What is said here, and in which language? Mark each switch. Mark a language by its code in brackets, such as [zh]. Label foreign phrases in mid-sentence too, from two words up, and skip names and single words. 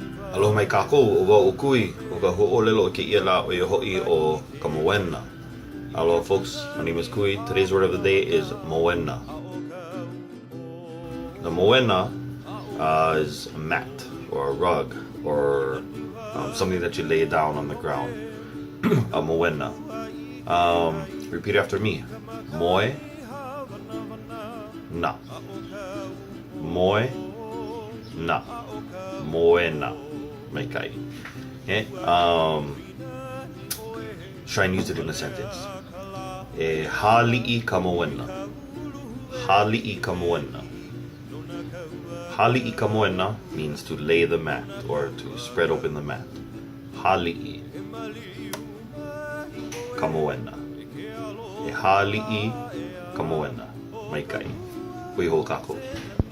[haw] Aloha mai kākou, o wau o kui, o ka ʻōlelo o kēia la o ia hoʻi o ka moena. [en] Aloha folks, my name is Kui. Today's word of the day is moena. The moena is a mat or a rug or something that you lay down on the ground. A moena. Repeat after me. [haw] Moe na. Moe na. Moena. Mai kai. [en] Okay? Try and use it in a sentence. [haw] E kāliʻi ka moena. Kāliʻi ka moena. Kāliʻi ka moena [en] means to lay the mat or to spread open the mat. [haw] Kāliʻi ka moena. E kāliʻi ka moena. Mai kai. Hui hou kākou.